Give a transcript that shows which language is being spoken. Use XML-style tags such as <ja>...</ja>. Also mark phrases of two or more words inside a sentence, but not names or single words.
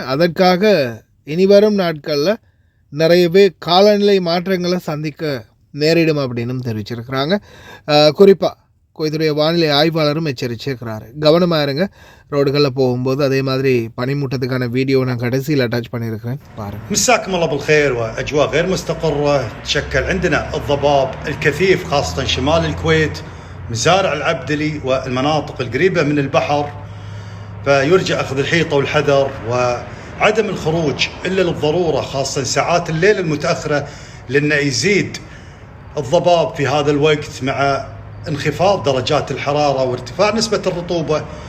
<ta>அதற்காக இனி வரும் நாட்களில் நிறையவே காலநிலை மாற்றங்களை சந்திக்க நேரிடும் அப்படின்னு தெரிவிச்சிருக்கிறாங்க. குறிப்பாக குவைத்துடைய வானிலை ஆய்வாளரும் எச்சரிச்சிருக்கிறாரு. கவனமாக இருங்க ரோடுகளில் போகும்போது. அதே மாதிரி பனிமூட்டத்துக்கான வீடியோ நான் கடைசியில் அட்டாச் பண்ணியிருக்கிறேன், பாருங்க.</ta> <ar>مساكم الله بالخير. واجواء غير مستقره تشكل عندنا الضباب الكثيف خاصه شمال الكويت، مزارع العبدلي والمناطق القريبه من البحر، فيرجى اخذ الحيطه والحذر وعدم الخروج الا للضروره، خاصه ساعات الليل المتاخره، لان يزيد الضباب في هذا الوقت مع انخفاض درجات الحرارة وارتفاع نسبة الرطوبة.</ar>